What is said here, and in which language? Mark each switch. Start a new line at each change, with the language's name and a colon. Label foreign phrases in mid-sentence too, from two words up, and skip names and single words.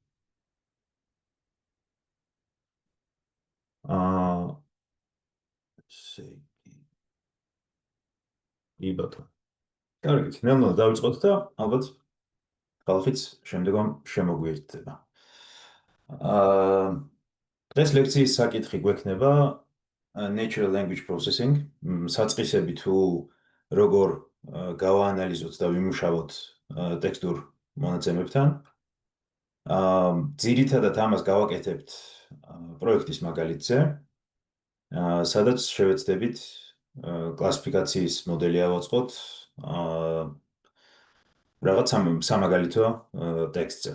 Georgian: აა ესე იგი ბატონო. კარგით, ნელ-ნელა დავიწყოთ და ალბათ ხალხიც შემდეგომ შემოგვიერთდება. დღეს ლექციის საკითხი გვექნება
English: natural language processing,
Georgian: საწყისები თუ როგორ გავაანალიზოთ და ვიმუშაოთ ტექსტურ მონაცემებთან. ძირითადად ამას გავაკეთებთ პროექტის მაგალითზე, სადაც შევეცდებით კლასიფიკაციის მოდელი ავაწყოთ რაღაც სამაგალითო ტექსტზე.